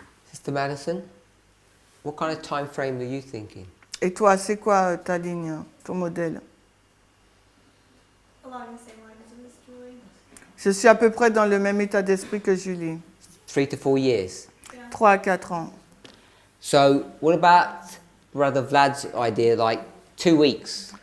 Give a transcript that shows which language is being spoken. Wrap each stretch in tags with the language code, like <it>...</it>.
<en>Sister Madison, what kind of time frame are you thinking?</en> <fr>Et toi, c'est quoi ta ligne, ton modèle?</fr> <en>Along the same lines as Miss Julie.</en> <fr>Je suis à peu près dans le même état d'esprit que Julie.</fr> <en>3 to 4 years.</en> <fr>3 à 4 ans.</fr> <en>So what about Brother Vlad's idea, like 2 weeks?</en>